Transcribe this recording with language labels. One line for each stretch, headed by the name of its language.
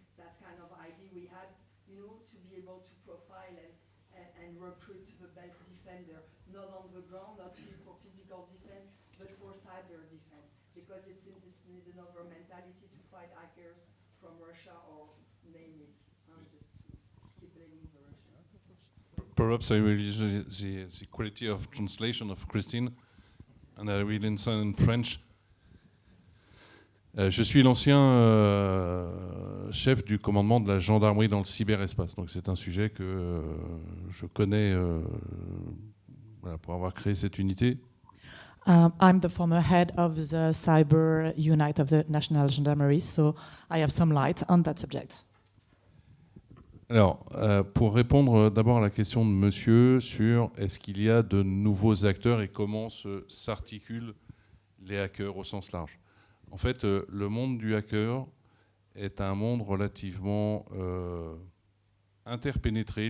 English: So that's kind of idea we had, to be able to profile and recruit the best defender, not on the ground, not for physical defense, but for cyber defense, because it seems it needs another mentality to fight hackers from Russia or name it, just to keep blaming the Russians. Perhaps I will use the quality of translation of Christine, and I will answer in French.
French: Je suis l'ancien chef du commandement de la gendarmerie dans le cyberespace, donc c'est un sujet que je connais pour avoir créé cette unité.
English: I'm the former head of the cyber unit of the National Gendarmerie, so I have some light on that subject.
French: Alors, pour répondre d'abord à la question de monsieur sur est-ce qu'il y a de nouveaux acteurs et comment s'articulent les hackers au sens large. En fait, le monde du hacker est un monde relativement interpénétré.